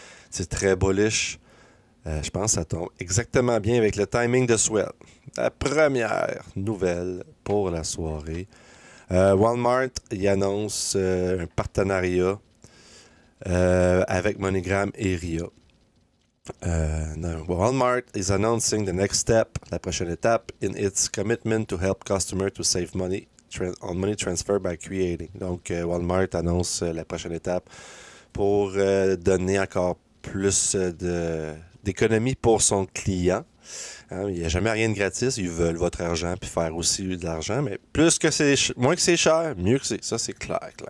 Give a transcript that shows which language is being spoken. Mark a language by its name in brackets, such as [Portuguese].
[French] C'est très bullish. Je pense que ça tombe exactement bien avec le timing de Swell. La première nouvelle pour la soirée. Walmart, il annonce un partenariat avec MoneyGram et RIA. [English] Walmart is announcing the next step, [French] la prochaine étape, [English] in its commitment to help customers to save money on money transfer by creating. [French] Donc, Walmart annonce la prochaine étape pour donner encore plus d'économie pour son client. Hein, il n'y a jamais rien de gratis. Ils veulent votre argent puis faire aussi de l'argent. Mais moins que c'est cher, mieux que c'est. Ça, c'est clair.